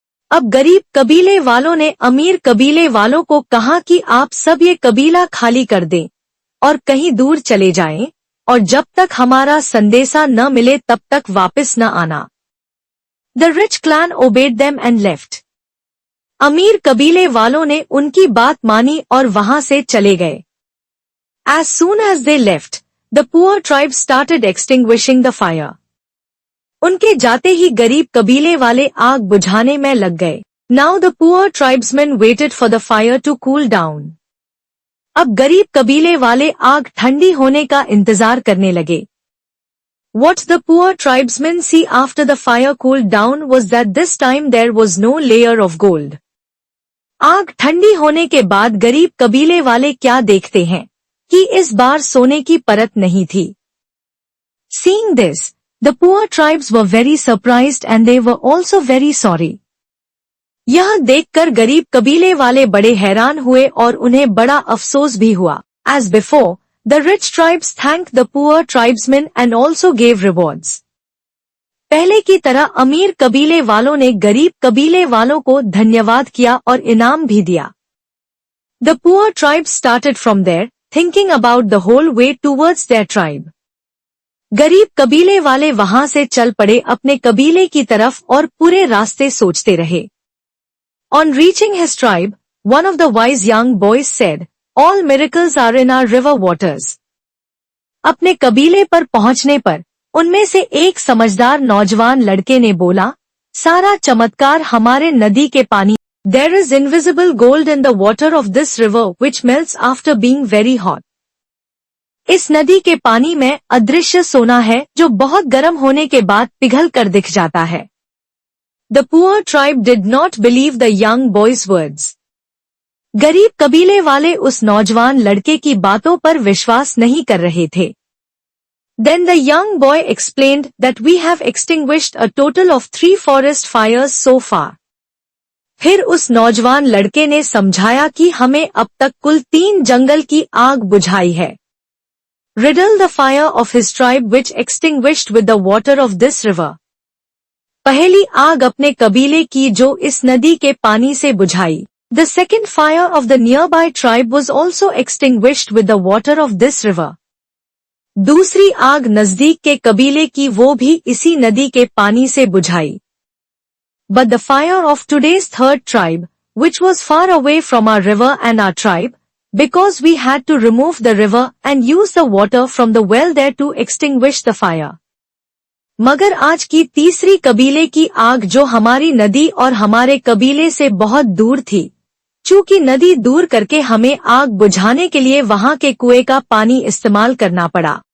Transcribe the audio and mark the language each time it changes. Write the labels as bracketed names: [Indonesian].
[Hindi] अब गरीब कबीले वालों ने अमीर कबीले वालों को कहा कि आप सब ये कबीला खाली कर दें और कहीं दूर चले जाएं और जब तक हमारा संदेशा न मिले तब तक वापस न आना. [English] The rich clan obeyed them and left. [Hindi] अमीर कबीले वालों ने उनकी बात मानी और वहां से चले गए. [English] As soon as they left, the poor tribe started extinguishing the fire. [Hindi] उनके जाते ही गरीब कबीले वाले आग बुझाने में लग गए. [English] Now the poor tribesmen waited for the fire to cool down. [Hindi] अब गरीब कबीले वाले आग ठंडी होने का इंतजार करने लगे. [English] What the poor tribesmen see after the fire cooled down was that this time there was no layer of gold. [Hindi] आग ठंडी होने के बाद गरीब कबीले वाले क्या देखते हैं कि इस बार सोने की परत नहीं थी. [English] Seeing this, the poor tribes were very surprised and they were also very sorry. [Hindi] यह देखकर गरीब कबीले वाले बड़े हैरान हुए और उन्हें बड़ा अफसोस भी हुआ. [English] As before, the rich tribes thanked the poor tribesmen and also gave rewards. [Hindi] पहले की तरह अमीर कबीले वालों ने गरीब कबीले वालों को धन्यवाद किया और इनाम भी दिया. [English] The poor tribes started from there, thinking about the whole way towards their tribe. [Hindi] गरीब कबीले वाले वहां से चल पड़े अपने कबीले की तरफ और पूरे रास्ते सोचते रहे. [English] On reaching his tribe, one of the wise young boys said, "All miracles are in our river waters." [Hindi] अपने कबीले पर पहुंचने पर उनमें से एक समझदार नौजवान लड़के ने बोला, सारा चमत्कार हमारे नदी के पानी. [English] There is invisible gold in the water of this river which melts after being very hot. [Hindi] इस नदी के पानी में अदृश्य सोना है जो बहुत गर्म होने के बाद पिघल कर दिख जाता है. [English] The poor tribe did not believe the young boy's words. [Hindi] गरीब कबीले वाले उस नौजवान लड़के की बातों पर विश्वास नहीं कर रहे थे. [English] Then the young boy explained that we have extinguished a total of 3 forest fires so far. [Hindi] फिर उस नौजवान लड़के ने समझाया कि हमें अब तक कुल 3 जंगल की आग बुझाई है. [English] Riddle the fire of his tribe which extinguished with the water of this river. [Hindi] पहली आग अपने कबीले की जो इस नदी के पानी से बुझाई. [English] The second fire of the nearby tribe was also extinguished with the water of this river. [Hindi] दूसरी आग नजदीक के कबीले की वो भी इसी नदी के पानी से बुझाई. [English] But the fire of today's third tribe, which was far away from our river and our tribe, because we had to remove the river and use the water from the well there to extinguish the fire. [Hindi] मगर आज की तीसरी कबीले की आग जो हमारी नदी और हमारे कबीले से बहुत दूर थी, चूंकि नदी दूर करके हमें आग बुझाने के लिए वहां के कुएं का पानी इस्तेमाल करना पड़ा.